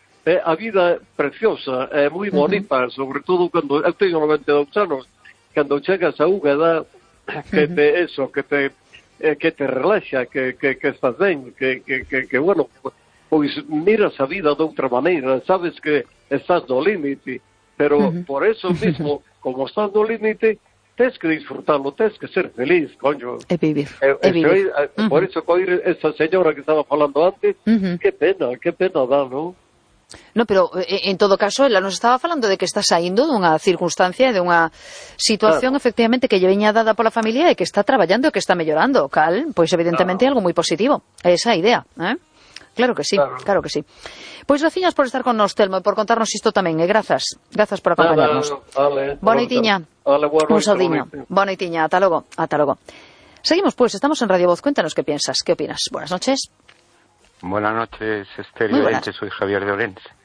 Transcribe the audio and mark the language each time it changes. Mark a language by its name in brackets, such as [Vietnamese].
[Galician] a vida é preciosa, é moi bonita, sobre todo cando eu teño 92 anos, cando chegas a unha edad que te eso, que te relaxa, que estás ben, que bueno, pois miras a vida de outra maneira, sabes que estás no límite, pero por eso mismo, como estás no límite, tens que disfrutarlo, tens que ser feliz, coño. É vivir, é vivir. Por eso coir esa señora que estaba falando antes, que pena dá, non? No, pero en todo caso, ela nos estaba falando de que está saindo dunha circunstancia, de unha situación efectivamente que lle veña dada pola familia e que está traballando e que está mellorando, cal, pois evidentemente algo moi positivo, esa idea, ¿eh? [Spanish] Claro que sí, claro que sí. [Galician] Pois graciñas por estar con nos, Telmo, e por contarnos isto tamén, e grazas, grazas por acompañarnos. Bonitiña, un saudinho, bonitiña, ata logo, ata logo. [Spanish] Seguimos, pois, estamos en Radio Voz, cuéntanos que piensas, que opinas, buenas noches. Buenas noches, Esther y Orense, soy Javier de Orense.